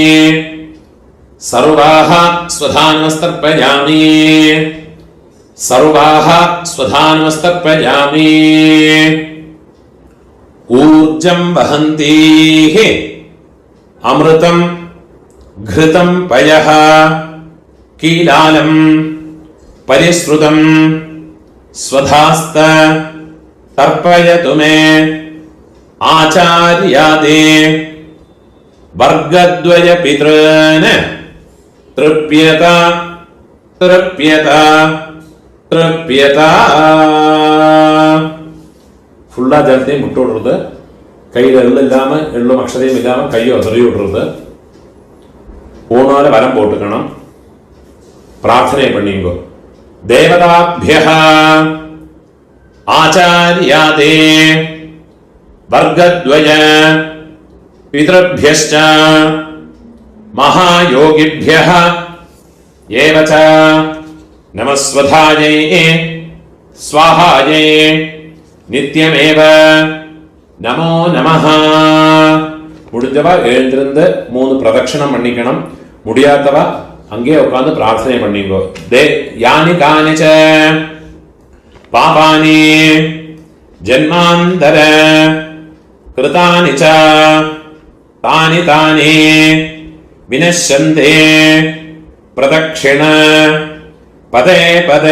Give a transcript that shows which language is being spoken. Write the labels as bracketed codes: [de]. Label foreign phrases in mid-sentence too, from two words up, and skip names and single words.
[sa] सर्वाः स्वधानमस्तर्पयामि सर्वाः स्वधानमस्तर्पयामि ऊर्जं वहन्तीः अमृतं घृतं पयः कीलालं परिश्रुतं स्वधास्त तर्पयतु मे आचार्यादे वर्गद्वय पितॄन् तृप्यत तृप्यत तृप्यत [ml] ഫുള്ളാ ജലത്തെയും വിട്ടുവിടരുത്. കയ്യിൽ എള്ളില്ലാമ എള്ളും അക്ഷതയും ഇല്ലാമ കയ്യോ തെറിയോ വിടരുത്. ഊണോലെ വരം പോട്ടുക്കണം. പ്രാർത്ഥനയെ പണിയുമ്പോ [sa] ദേവതാഭ്യഃ ആചാര്യാദേ വർഗദ്വയ പിതൃഭ്യശ്ച മഹായോഗിഭ്യഃ ഏവച നമസ്വധായൈ സ്വാഹായൈ നിത്യമേവ நமோ நமஹ. [ta] முடிஞ்சவ எழுந்திருந்து 3 பிரதட்சணம் பண்ணிக்கணும். முடியாதவ அங்கே உட்கார்ந்து பிரார்த்தனை பண்ணிங்கோ. [sa] யானி கானிச்ச பாபானி ஜன்மாந்தர கிருதானி ச தானி தானி வினஷ்யந்தே பிரதட்சிண பதே பதே.